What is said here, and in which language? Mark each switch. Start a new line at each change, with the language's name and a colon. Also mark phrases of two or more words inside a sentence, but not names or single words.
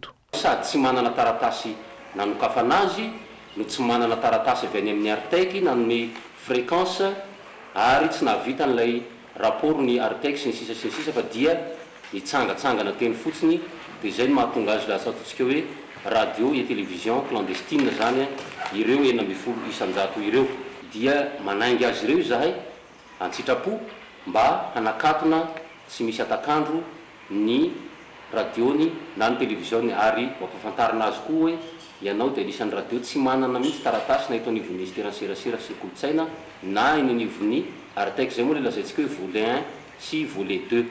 Malagasy: Sady tsy manana taratasy nanokafana azy no tsy manana taratasy avy any amin'ny Artec nanome fréquence ary tsy nahavita n'ilay rapport ny Artec sy ny sisa fa dia nitsangatsangana teny fotsiny dia izay no mahatonga azy lasa ataontsika hoe
French: radio et télévision
Malagasy: clandestine zany ireo 90 ireo dia manainga azy ireo izahay antsitrapo mba hanakatona tsy misy atakandro ny radiony na ny televisiony ary mampafantarina azy koa hoe ianao dia anisan'ny radio tsy manana mihitsy taratasy na eto anivon'ny ministeran'ny serasera sy ny kolotsaina na eny anivon'ny Artec zay moa le lazaintsika hoe volet 1 sy volet 2.